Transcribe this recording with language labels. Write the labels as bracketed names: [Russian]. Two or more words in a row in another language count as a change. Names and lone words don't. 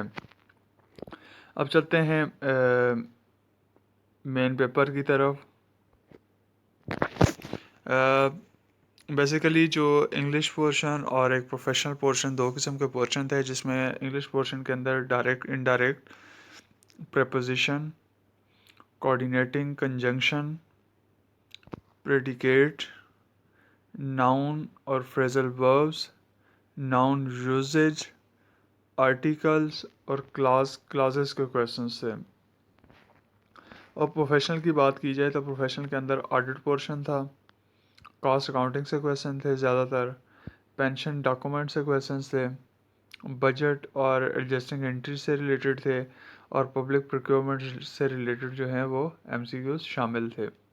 [Hindi] अब चलते हैं [English] main paper [Hindi] की तरफ। बेसिकली जो [English] English portion [Hindi] और एक [English] professional portion, [Hindi] दो किस्म के पोर्शन थे, जिसमें [English] English portion [Hindi] के अंदर [English] direct indirect preposition, coordinating conjunction, predicate, noun [Hindi] और [English] phrasal verbs, noun usage, articles [Hindi] और clauses के questions थे। और प्रोफेशनल की बात की जाए तो प्रोफेशनल के अंदर [English] audit portion [Hindi] था, [English] cost accounting [Hindi] से क्वेश्चन थे ज़्यादातर, [English] pension document [Hindi] से क्वेश्चंस थे, बजट और [English] adjusting entry [Hindi] से रिलेटेड थे और [English] public procurement [Hindi] से रिलेटेड जो हैं वो एमसीक्यूज शामिल थे।